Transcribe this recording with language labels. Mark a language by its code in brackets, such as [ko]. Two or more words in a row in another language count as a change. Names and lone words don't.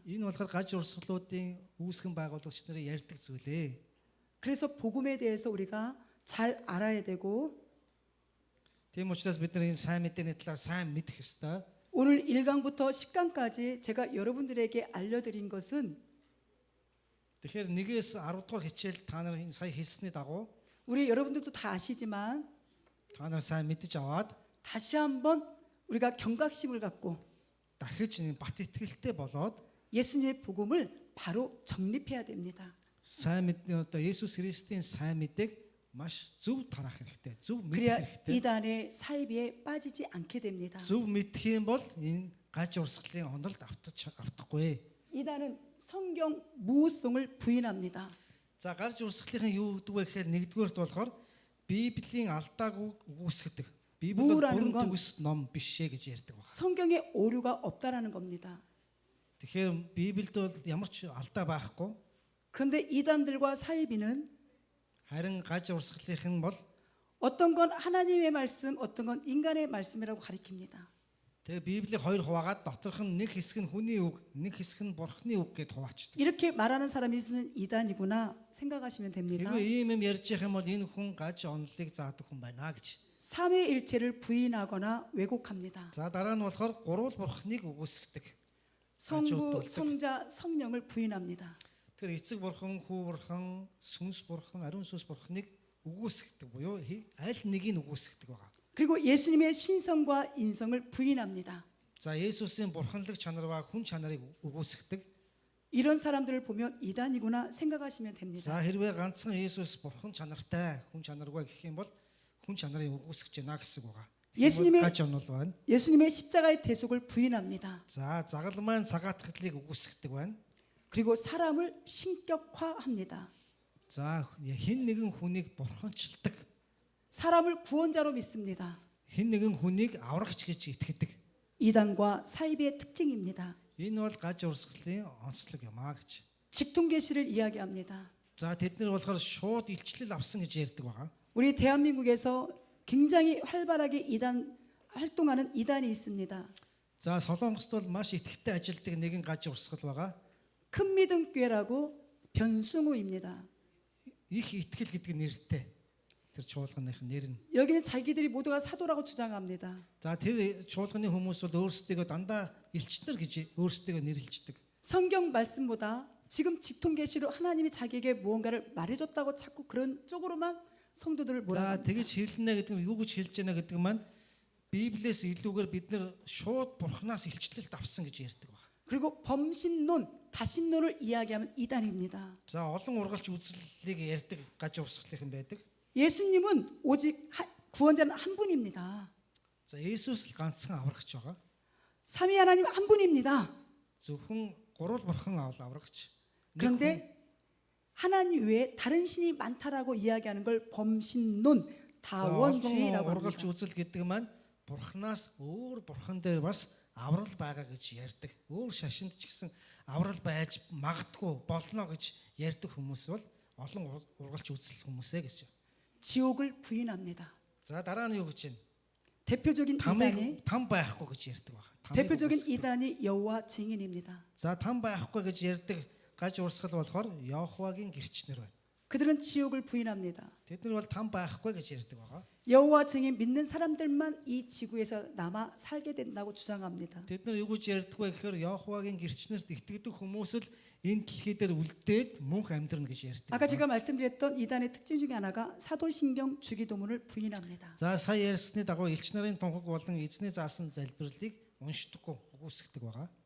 [mn] Энэ болохоор гаж урсгалуудын үүсгэн байгуулагч нарын ярьдаг зүйлээ. [ko] 그래서 복음에 대해서 우리가 잘 알아야 되고 [mn] Тийм учраас бид нар энэ сайн мэдээний талаар сайн мэдэх ёстой. [ko] 오늘 1강부터 10강까지 제가 여러분들에게 알려드린 것은 [mn] Тэгэхээр 1-ээс 10 дугаар хичээл та нар энэ сая хэлсний дагуу [ko] 우리 여러분들도 다 아시지만 [mn] та нар сайн мэдэж аваад [ko] 다시 한번 우리가 경각심을 갖고 [mn] дахиж энэ бат итгэлтэй болоод [ko] 예수님의 복음을 바로 정립해야 됩니다. [mn] сайн мэдээ одоо Есүс Христийн сайн мэдээг маш зөв тараах хэрэгтэй. зөв мэдэх [ko] 그래야 [mn] хэрэгтэй. [ko] 이단의 사이비에 빠지지 않게 됩니다. [mn] зөв мэдэх юм бол энэ гаж урсгалын онолд автахгүй. [ko] 이단은 성경 무호성을 부인합니다. [mn] За гарч урсгалын юу гэдэг вэ гэхээр нэгдүгээрт болохоор Библийн алдааг үгүйсгдэг. Библи бол Муура는 бүрэн [ko] 건- [mn] төгс ном биш ээ гэж ярьдаг байна. [ko] 성경에 오류가 없다라는 겁니다. [mn] Тэгэхээр Библиэд бол ямар ч алдаа байхгүй. [ko] 그런데 이단들과 사이비는 [mn] Харин гаж урсгалын бол [ko] 어떤 건 하나님의 말씀, 어떤 건 인간의 말씀이라고 가리킵니다. [mn] тэгээ Библийн хоёр хуваагаад доторх нь нэг хэсэг нь хүний үг, нэг хэсэг нь бурхны үг гэж хуваачдаг. [ko] 이렇게 말하는 사람이 있으면 이단이구나 생각하시면 됩니다. [mn] Хэрвээ ийм юм ярьж явах юм бол энэ хүн гаж онолыг заадаг хүн байна гэж. [ko] 삼위일체를 부인하거나 왜곡합니다. [mn] За дараа нь болохоор гурвал бурхныг үгүйсгдэг. [ko] 성부, 성자, 성령을 부인합니다. [mn] Тэр эцэг бурхан, хүү бурхан, сүнс бурхан, ариун сүнс бурхныг үгүйсгдэг буюу аль нэгийг үгүйсгдэг байгаа. [ko] 그리고 예수님의 신성과 인성을 부인합니다. [mn] За Есүсийн бурханлаг чанараа хүн чанарыг үгүйсгдэг. [ko] 이런 사람들을 보면 이단이구나 생각하시면 됩니다. [mn] За хэрвээ ганцхан Есүс бурхан чанартай, хүн чанаргүй гэх юм бол хүн чанарыг үгүйсгэж байна гэсэн үг байгаа. [ko] 예수님의 [mn] гаж онол байна. [ko] 예수님의 십자가의 대속을 부인합니다. [mn] За загал маань цагаатгалыг үгүйсгдэг байна. [ko] 그리고 사람을 신격화합니다. [mn] За хэн нэгэн хүнийг бурханчилдаг. [ko] 사람을 구원자로 믿습니다. [mn] Хэн нэгэн хүнийг аврагч гэж итгэдэг. [ko] 이단과 사이비의 특징입니다. [mn] Энэ бол гаж урсгалын онцлог юм аа гэж. [ko] 직통계시를 이야기합니다. [mn] За тэд нар болохоор шууд илчлэл авсан гэж ярьдаг байгаа. [ko] 우리 대한민국에서 굉장히 활발하게 이단 활동하는 이단이 있습니다. [mn] За Солонгост бол маш идэвхтэй ажилладаг нэгэн гаж урсгал байгаа. [ko] 큰 믿음 교회라고 변승우입니다. [mn] их итгэл гэдэг нэртэй. Тэр чуулганых нэр нь. [ko] 여기는 자기들이 모두가 사도라고 주장합니다. [mn] За тэр чуулганы хүмүүс бол өөрсдөө дандаа элчнэр гэж өөрсдөө нэрлэлждэг. [ko] 성경 말씀보다 지금 직통계시로 하나님이 자기에게 무언가를 말해줬다고 자꾸 그런 쪽으로만 성도들을 [mn] За [ko] 몰아갑니다. [mn] тэгэж хэлнэ гэдэг нь юу гэж хэлж байна гэдэг маань Библиэс илүүгээр бид нэр шууд Бурханаас илчлэлт авсан гэж ярьдаг байна. [ko] 그리고 범신론, 다신론을 이야기하면 이단입니다. [mn] За олон ургалч үзлэлийг ярьдаг гаж урсгалын байдаг. [ko] 예수님은 오직 구원자는 한 분입니다. [mn] За Есүс л ганцхан аврагч байгаа. [ko] 삼위 하나님 한 분입니다. [mn] Зөвхөн гурван бурхан аврагч. [ko] 그런데 하나님 외에 다른 신이 많다라고 이야기하는 걸 범신론, 다원주의라고 [mn] ургалч [ko] 합니다. [mn] үзэл гэдэг маань Бурханаас өөр бурхан дээр бас аврал байгаа гэж ярьдаг. Өөр шашинд ч гэсэн аврал байж магадгүй болно гэж ярьдаг хүмүүс бол олон ургалч үзэл хүмүүсээ гэж. [ko] 지옥을 부인합니다. [mn] За дараа нь юу гэж байна? [ko] 대표적인 이단이 [mn] Там байхгүй гэж ярьдаг байна. [ko] 대표적인 이단이 여호와 증인입니다. [mn] За там байхгүй гэж ярьдаг гаж урсгал болохоор Йоховагийн гэрчнэр байна. [ko] 그들은 지옥을 부인합니다. [mn] Тэд нар бол там байхгүй гэж ярьдаг байгаа. [ko] 여호와 증인 믿는 사람들만 이 지구에서 남아 살게 된다고 주장합니다. [mn] Тэд нар юу гэж ярьдаг вэ гэхээр Йоховагийн гэрчнэрт итгэдэг хүмүүс л энэ дэлхий дээр үлдээд мөнх амьдрна гэж ярьдаг. [ko] 아까 제가 말씀드렸던 이단의 특징 중에 하나가 사도신경 주기도문을 부인합니다. [mn] За сая ярьсны дагуу элч нарын тунхаг болон эзний заасан залбирлыг уншдаггүй, үгүйсгдэг байгаа.